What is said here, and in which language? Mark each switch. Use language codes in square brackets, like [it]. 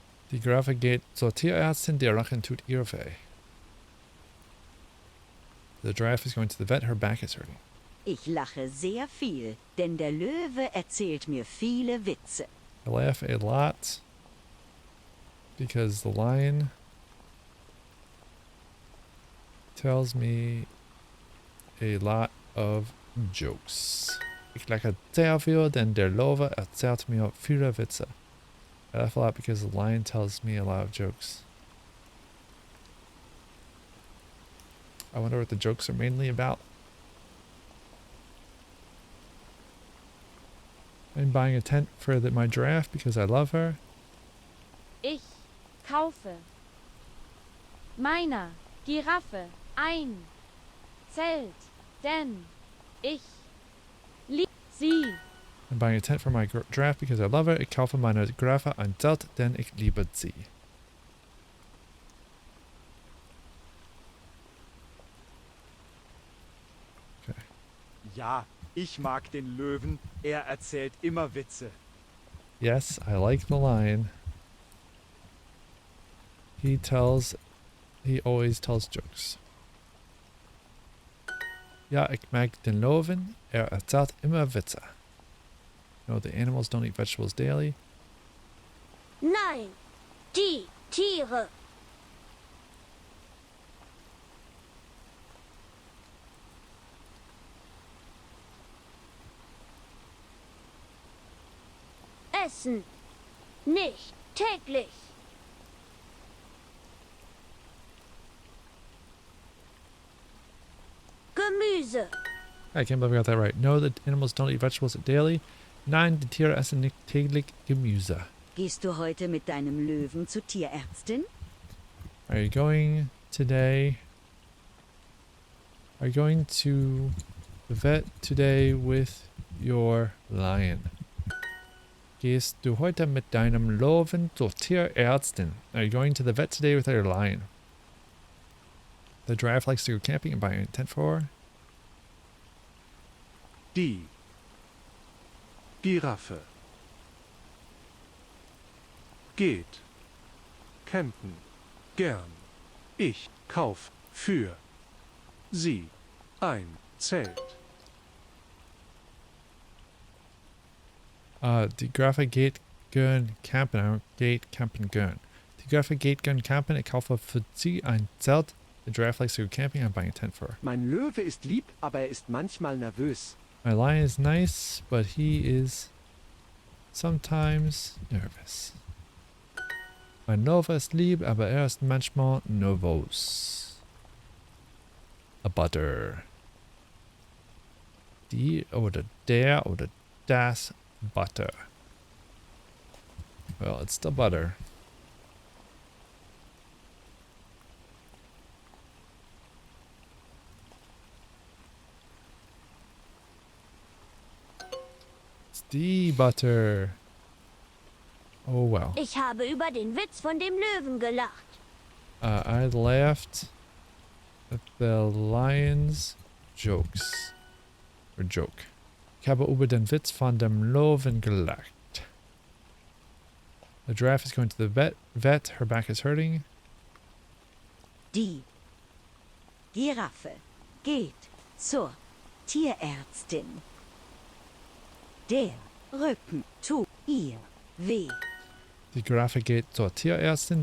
[de] Die Giraffe geht zur Tierärztin, der Rücken tut ihr weh. [en] The giraffe is going to the vet, her back is hurting. [de] Ich lache sehr viel, denn der Löwe erzählt mir viele Witze. [en] I laugh a lot because the lion tells me a lot of jokes. [de] Ich lache sehr viel, denn der Löwe erzählt mir viele Witze. [en] I laugh a lot because the lion tells me a lot of jokes. I wonder what the jokes are mainly about. I'm buying a tent for my giraffe because I love her. [de] Ich kaufe meiner Giraffe ein Zelt, denn ich liebe sie. [en] I'm buying a tent for my giraffe because I love her. [de] Ich kaufe meiner Giraffe ein Zelt, denn ich liebe sie. [en] Okay. [de] Ja, ich mag den Löwen. Er erzählt immer Witze. [en] Yes, I like the lion. He always tells jokes. [de] Ja, ich mag den Löwen. Er erzählt immer Witze. [en] No, the animals don't eat vegetables daily. [de] Nein, die Tiere. Essen nicht täglich. Gemüse. [en] I can't believe I got that right. No, the animals don't eat vegetables daily. [de] Nein, die Tiere essen nicht täglich Gemüse. Gehst du heute mit deinem Löwen zur Tierärztin? [en] Are you going today? Are you going to the vet today with your lion? [de] Gehst du heute mit deinem Löwen zur Tierärztin? [en] Are you going to the vet today with your lion? The giraffe likes to go camping and buy a tent for her. [de] Die Giraffe geht campen gern. Ich kauf für sie ein Zelt. Die Giraffe geht gern campen. Geht campen gern. Die Giraffe geht gern campen. Ich kaufe für sie ein Zelt. [en] The giraffe likes to go camping. I'm buying a tent for her. [de] Mein Löwe ist lieb, aber er ist manchmal nervös. [en] My lion is nice, but he is sometimes nervous. [de] Mein Löwe ist lieb, aber er ist manchmal nervös. [en] A butter. [de] Die oder der oder das Butter? [en] Well, it's the butter. It's the butter. Oh well. [de] Ich habe über den Witz von dem Löwen gelacht. [en] I laughed at the lion's jokes. Or joke. [de] Ich habe über den Witz von dem Löwen gelacht. [en] The giraffe is going to the vet. Her back is hurting. [de] Die Giraffe geht zur Tierärztin. Der Rücken tut ihr weh. Die Giraffe geht zur Tierärztin.